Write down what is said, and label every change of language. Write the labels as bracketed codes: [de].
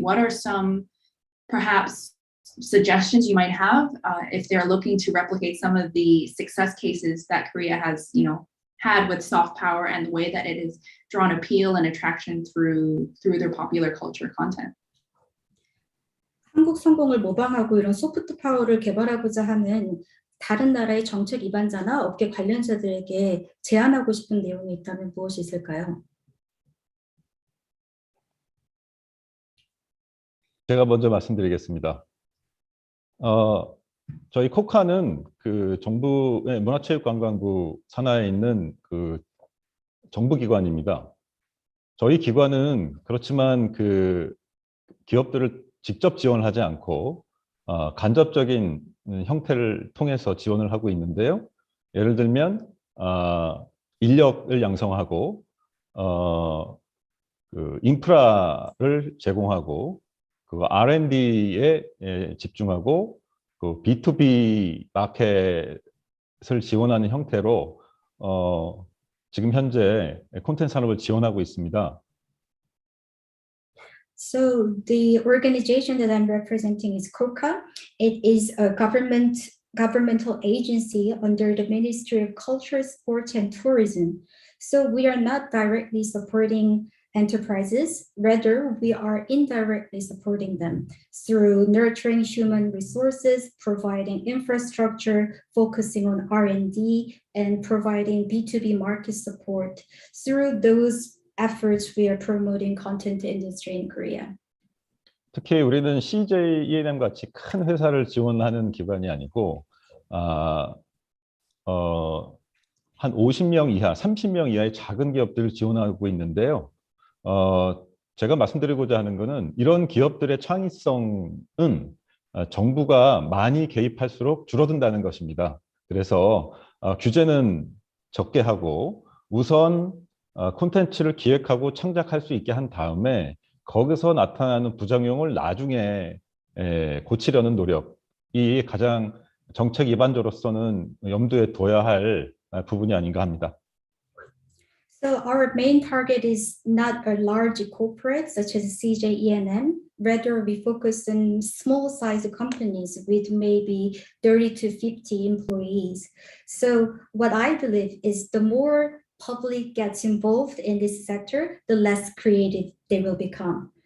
[en] What are some perhaps suggestions you might have if they're looking to replicate some of the success cases that Korea has, had with soft power and the way that it has drawn appeal and attraction through their popular culture content? [ko] 한국 성공을 모방하고 이런 소프트 파워를 개발하고자 하는 다른 나라의 정책 입안자나 업계 관련자들에게 제안하고 싶은 내용이 있다면 무엇이 있을까요? 제가 먼저 말씀드리겠습니다. 저희 코카는 그 정부의 문화체육관광부 산하에 있는 그 정부기관입니다. 저희 기관은 그렇지만 그 기업들을 직접 지원하지 않고 간접적인 형태를 통해서 지원을 하고 있는데요. 예를 들면 인력을 양성하고 그 인프라를 제공하고 그 R&D에 집중하고 그 B2B 마켓을 지원하는 형태로 지금 현재 콘텐츠 산업을 지원하고 있습니다. [en] So the organization that I'm representing is KOCA. It is a governmental agency under the Ministry of Culture, Sports and Tourism. So we are not directly supporting enterprises, rather we are indirectly supporting them through nurturing human resources, providing infrastructure, focusing on R&D, and providing B2B market support. Through those efforts, we are promoting content industry in Korea. [ko] 특히 우리는 CJENM 같이 큰 회사를 지원하는 기관이 아니고 한 50명 이하, 30명 이하의 작은 기업들을 지원하고 있는데요. 제가 말씀드리고자 하는 것은 이런 기업들의 창의성은 정부가 많이 개입할수록 줄어든다는 것입니다. 그래서 규제는 적게 하고 우선 콘텐츠를 기획하고 창작할 수 있게 한 다음에 거기서 나타나는 부작용을 나중에 고치려는 노력이 가장 정책 입안자로서는 염두에 둬야 할 부분이 아닌가 합니다. [en] So our main target is not a large corporate such as CJENM. Rather, we focus on small-sized companies with maybe 30 to 50 employees. So what I believe is the more public gets involved in this sector, the less creative they will become.